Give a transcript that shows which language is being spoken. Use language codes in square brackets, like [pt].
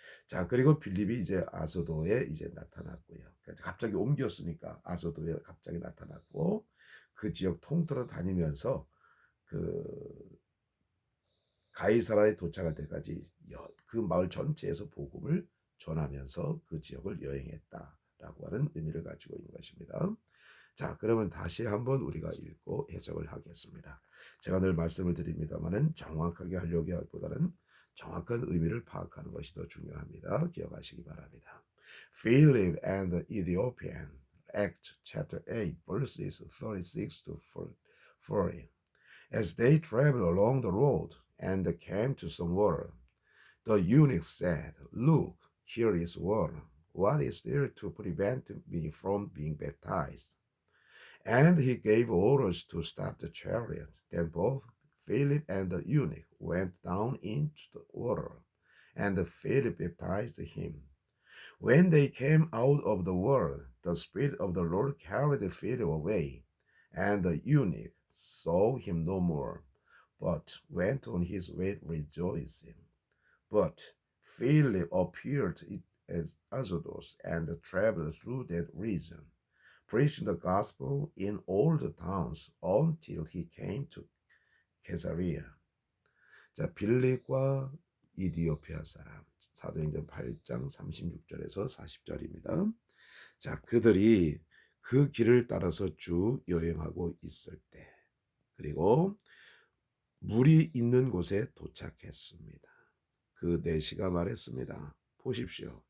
[ko] 자, 그리고 빌립이 이제 아소도에 이제 나타났고요. 갑자기 옮겼으니까 아소도에 갑자기 나타났고 그 지역 통틀어 다니면서 그 가이사라에 도착할 때까지 그 마을 전체에서 복음을 전하면서 그 지역을 여행했다라고 하는 의미를 가지고 있는 것입니다. 자, 그러면 다시 한번 우리가 읽고 해석을 하겠습니다. 제가 늘 말씀을 드립니다만은 정확하게 하려고 하기보다는 정확한 의미를 파악하는 것이 더 중요합니다. 기억하시기 바랍니다. [en] Philip and the Ethiopian, Acts chapter 8, verses 36 to 40. As they traveled along the road and came to some water, the eunuch said, "Look, here is water. What is there to prevent me from being baptized?" And he gave orders to stop the chariot. Then both Philip and the eunuch went down into the water, and Philip baptized him. When they came out of the water, the Spirit of the Lord carried Philip away, and the eunuch saw him no more, but went on his way rejoicing. But Philip appeared at Azotus and traveled through that region, preaching the gospel in all the towns until he came to Caesarea. [ko] 자, 빌립과 이디오피아 사람 사도행전 8장 36절에서 40절입니다. 자, 그들이 그 길을 따라서 쭉 여행하고 있을 때 그리고 물이 있는 곳에 도착했습니다. 그 내시가 말했습니다. 보십시오.